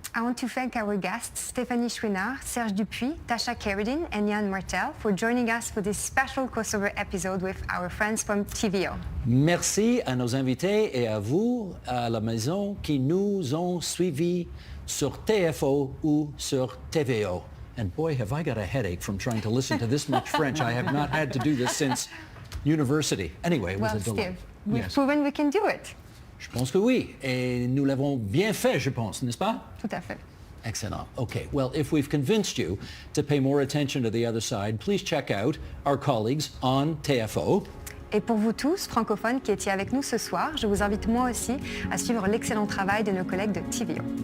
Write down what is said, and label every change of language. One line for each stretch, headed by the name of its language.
English: I want to thank our guests, Stéphanie Chouinard, Serge Dupuis, Tasha Carradine, and Yann Martel for joining us for this special crossover episode with our friends from TVO.
French: Merci à nos invités et à vous à la maison qui nous ont suivis sur TFO ou sur TVO.
English: And boy, have I got a headache from trying to listen to this much French. I have not had to do this since university. Anyway, it was a delight. Steve, we've proven we can do it.
French: Je pense que oui. Et nous l'avons bien fait, je pense, n'est-ce pas? Tout à fait. Excellent.
English: Okay, well, if we've convinced you to pay more attention to the other side, please check out our colleagues on TFO.
French: Et pour vous tous, francophones qui étiez avec nous ce soir, je vous invite moi aussi à suivre l'excellent travail de nos collègues de TVO.